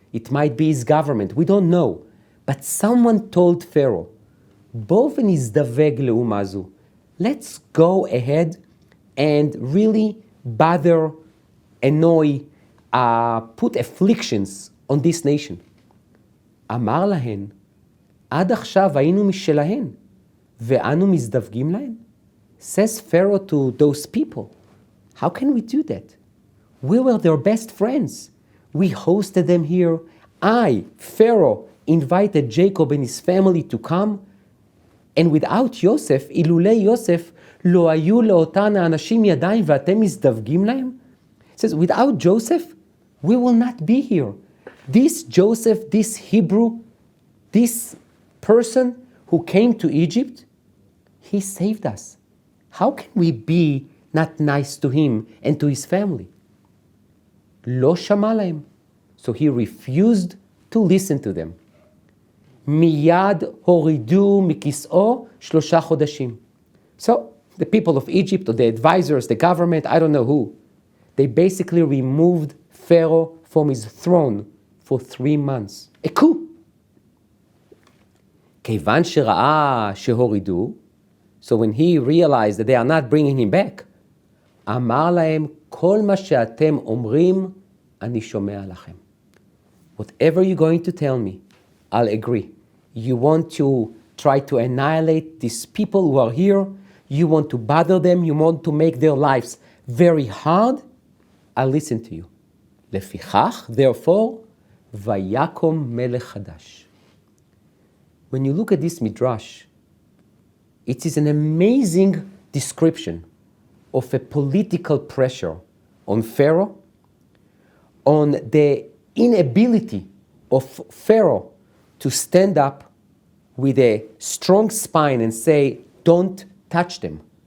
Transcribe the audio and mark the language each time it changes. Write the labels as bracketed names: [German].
[English] It might be his government. We don't know. But someone told Pharaoh, [Hebrew] Bov nizdaveg le'uma zu. [English] Let's go ahead and really bother, annoy, put afflictions on this nation. [Hebrew] Amar lahen, ad achshav היינו משלהן, ואנו מזדווגים להן? [English] Says Pharaoh to those people, how can we do that? We were their best friends. We hosted them here. I, Pharaoh, invited Jacob and his family to come. And without [Hebrew] Yosef, אילולא יוסף, לא היו לאותן האנשים ידיים ואתם מזדווגים להם? [English] Says, without Joseph, we will not be here. This Joseph, this Hebrew, this person who came to Egypt, he saved us. How can we be not nice to him and to his family? [Hebrew] לא שמע להם. [English] So he refused to listen to them. [Hebrew] מיד הורידו מכיסאו 3 חודשים. [English] So the people of Egypt, or the advisors, the government, I don't know who, they basically removed Pharaoh from his throne for 3 months. A coup. [Hebrew] כיוון שראה שהורידו, [English] so when he realized that they are not bringing him back, [Hebrew] אמר להם, כל מה שאתם אומרים, אני שומע לכם. [English] Whatever you're going to tell me, I'll agree. You want to try to annihilate these people who are here, you want to bother them, you want to make their lives very hard, I'll listen to you. [Hebrew] לפיכך, therefore, ויקום מלך חדש. [English] When you look at this midrash, it is an amazing description of a political pressure on Pharaoh, on the inability of Pharaoh to stand up with a strong spine and say, don't touch them.